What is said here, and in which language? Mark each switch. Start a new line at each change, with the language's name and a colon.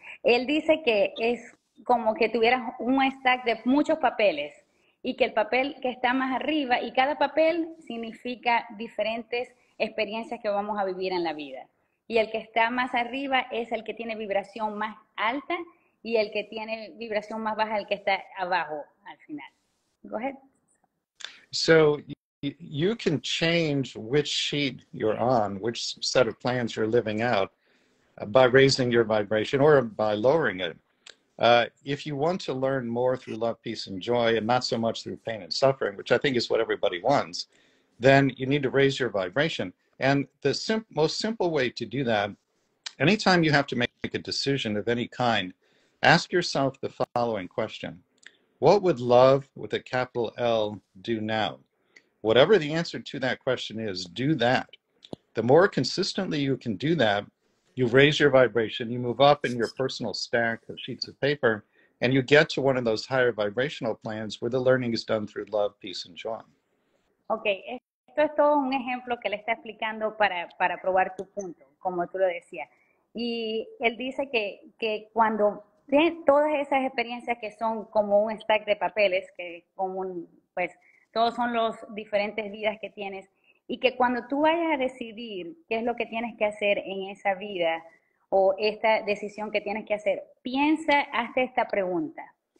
Spanish: Él dice que es como que tuvieras un stack de muchos papeles y que el papel que está más arriba, y cada papel significa diferentes experiencias que vamos a vivir en la vida. Y el que está más arriba es el que tiene vibración más alta y el que tiene vibración más baja el que está abajo al final.
English: Go ahead. So you can change which sheet you're on, which set of plans you're living out by raising your vibration or by lowering it. If you want to learn more through love, peace, and joy, and not so much through pain and suffering, which I think is what everybody wants, then you need to raise your vibration. And the most simple way to do that, anytime you have to make a decision of any kind, ask yourself the following question. What would love with a capital L do now? Whatever the answer to that question is, do that. The more consistently you can do that, you raise your vibration, you move up in your personal stack of sheets of paper, And you get to one of those higher vibrational plans where the learning is done through love, peace, and joy.
Spanish: Ok, esto es todo un ejemplo que le está explicando para probar tu punto, como tú lo decías. Y él dice que cuando tienes todas esas experiencias que son como un stack de papeles, que como pues todos son los diferentes vidas que tienes, y que cuando tú vayas a decidir qué es lo que tienes que hacer en esa vida o esta decisión que tienes que hacer, piensa, hazte esta pregunta.